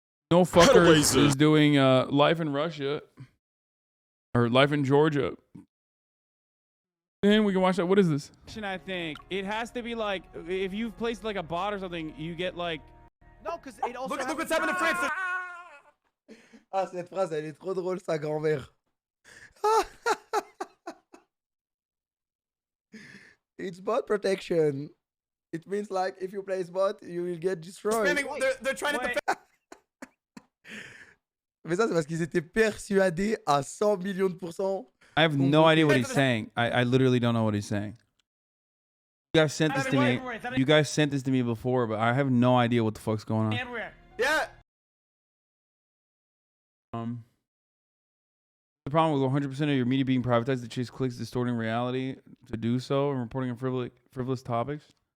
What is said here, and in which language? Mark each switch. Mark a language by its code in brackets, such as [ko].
[en] No fuckers is doing life in Russia. Or life in Georgia. And we can watch that. What is this? I think it has to be like if you've placed like a bot or something, you get like. No, because it also. Look what's happening to France. [fr] Ah, cette phrase, elle est trop drôle, sa grand-mère. [en] It's bot protection. It means like if you place bot, you will get destroyed. They're trying to defend. [fr] Mais ça, c'est parce qu'ils étaient persuadés à 100 millions de %. [en] I have no idea what he's saying. I literally don't know what he's saying. You guys sent this to me. You guys sent this to me before, but I have no idea what the fuck's going on. Yeah. The problem with 100% of your media being privatized to chase clicks, distorting reality to do so, and reporting on frivolous topics.